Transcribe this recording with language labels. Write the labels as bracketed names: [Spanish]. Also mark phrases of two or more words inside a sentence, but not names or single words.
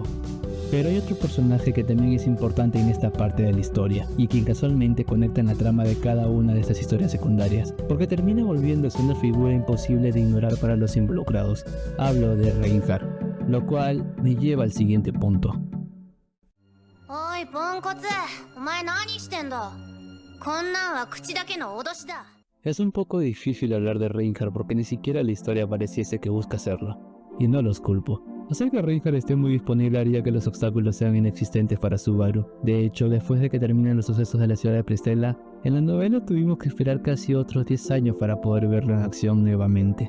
[Spanish] Pero hay otro personaje que también es importante en esta parte de la historia, y quien casualmente conecta en la trama de cada una de estas historias secundarias, porque termina volviéndose una figura imposible de ignorar para los involucrados. Hablo de Reinhardt, lo cual me lleva al siguiente punto. [Japanese] Oy, ポンコツ、お前何してんだ? こんなんは口だけの脅しだ. [Spanish] Es un poco difícil hablar de Reinhardt porque ni siquiera la historia pareciese que busca hacerlo, y no los culpo. Hacer que Reinhardt esté muy disponible haría que los obstáculos sean inexistentes para Subaru. De hecho, después de que terminen los sucesos de la ciudad de Pristella, en la novela tuvimos que esperar casi otros 10 años para poder verlo en acción nuevamente.